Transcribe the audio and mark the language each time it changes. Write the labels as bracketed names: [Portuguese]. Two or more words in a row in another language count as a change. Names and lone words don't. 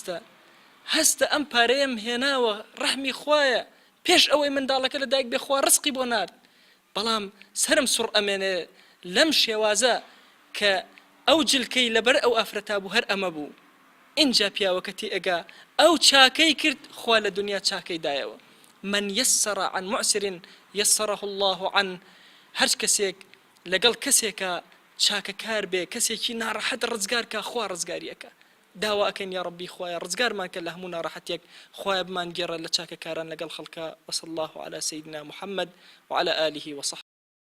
[Central Kurdish] هەستە ئەم پارەیەم هێناوە ڕەحمی خوایە پێش ئەوەی منداڵەکە لە دایک بێخوا ڕزقی بۆ نارد بەڵام سرم سوڕ ئەمێنێ لەم شێوازە کە ئەو جلکەی لەبەر ئەو ئافرەتا بوو هەر ئەمە بوو اینجا پیاوەکەتی ئەگا ئەو چاکەی کرد خوا لە دنیا چاکەی دایەوە [Arabic] من يسر عن معسر يسره الله عنه [Central Kurdish] هەر کەسێک لەگەڵ کەسێکە چاکەکار بێ کەسێکی ناڕەحەت ڕزگار کە خوا ڕزگاریەکە داوا ئەکەین یا ڕەبی خوایە ڕزگارمان کە لە هەموو ناڕەحەتێک خوایە بمان گێڕە لە چاکەکاران لەگەڵ خەڵکە [Arabic] وصلى الله على سيدنا محمد وعلى آله وصحبه